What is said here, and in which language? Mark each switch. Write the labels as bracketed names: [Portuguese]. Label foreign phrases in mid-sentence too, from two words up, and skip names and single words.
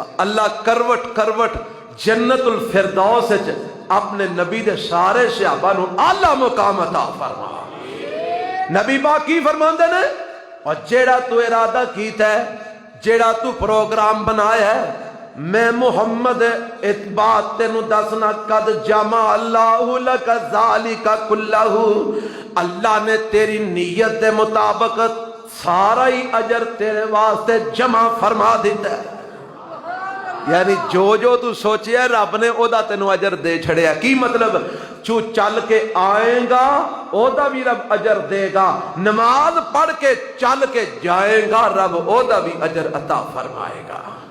[Punjabi] اللہ کروٹ کروٹ جنت الفردوس وچ اپنے نبی دے سارے صحابہ نوں اعلیٰ مقام عطا فرما. نبی پاک کی فرماندے نے، اور جیہڑا توں ارادہ کیتا ہے، جیہڑا توں پروگرام بنایا ہے، میں محمد اس بات تینوں دسنا [Arabic] قد جمع الله لك ذلك كله, [Punjabi] اللہ نے تیری نیت دے مطابق سارا ہی اجر تیرے واسطے جمع فرما دتا ہے. یعنی جو جو توں سوچیا رب نے اوہدا تینوں اجر دے چھڈیا. کی مطلب? توں چل کے آئے گا اوہدا بھی رب اجر دے گا، نماز پڑھ کے چل کے جائے گا رب اوہدا بھی اجر عطا فرمائے گا.